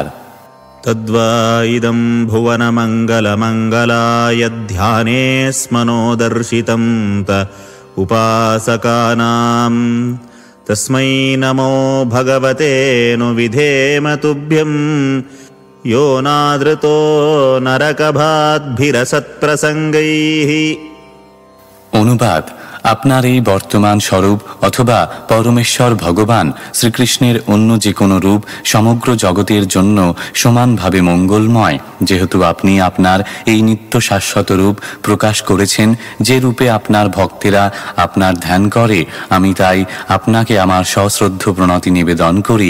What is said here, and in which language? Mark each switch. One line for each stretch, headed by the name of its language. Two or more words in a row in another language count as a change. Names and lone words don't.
Sanskrit: তদ্বা ইদং ভুবনমঙ্গলমঙ্গলায় ধ্যানে স্মনোদর্শিতং ত উপাসকানাং তস্मै নমো ভগবতে নো বিধেম তুভ্যং यो नादृतो नरकभाद्भिरसत्प्रसङ्गैः।
Bangla: অনুবাদ: আপনার এই বর্তমান স্বরূপ অথবা পরমেশ্বর ভগবান শ্রীকৃষ্ণের অন্য যে কোনো রূপ সমগ্র জগতের জন্য সমানভাবে মঙ্গলময়। যেহেতু আপনি আপনার এই নিত্য শাশ্বত রূপ প্রকাশ করেছেন, যে রূপে আপনার ভক্তেরা আপনার ধ্যান করে, আমি তাই আপনাকে আমার সশ্রদ্ধ প্রণতি নিবেদন করি।